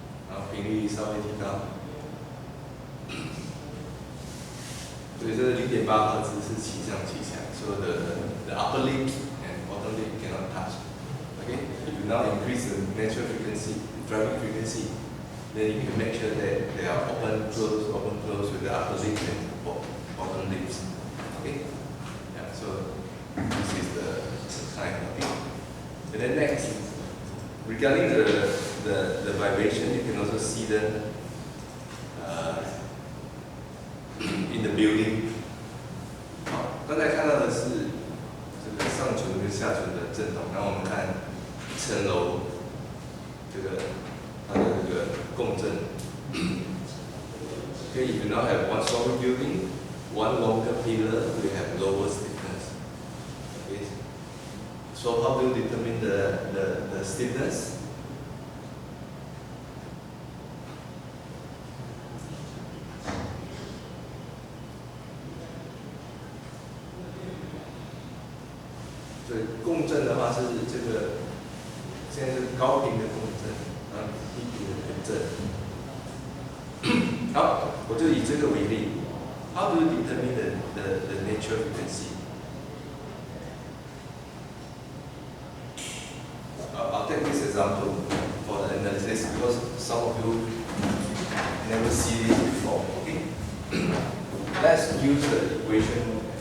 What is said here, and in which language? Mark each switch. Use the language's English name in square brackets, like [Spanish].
[Chinese] 然后频率稍微提高，所以这个0.8赫兹是齐上齐下，所有的 [English] upper lip and bottom lip cannot touch. Okay, if you now increase the natural frequency, driving frequency, then you can make sure that they are open, close with the upper lip and bottom lips. Okay, yeah. So this is the sign. Okay, and then next, regarding the vibration, you can also see them in the building. [Chinese] 好，刚才看到的是这个上唇跟下唇的震动，然后我们看一层楼这个它的这个共振。 [English] Okay, if you now have one story building, one longer pillar, we have lower stiffness. Okay, so how do you determine the stiffness? [Chinese] 振的话是这个，现在是高频的共振，低频的共振。好，我就以这个为例。 [English] How do you determine the natural frequency? I'll take this example for the analysis because some of you never see this before. Okay, let's use the equation.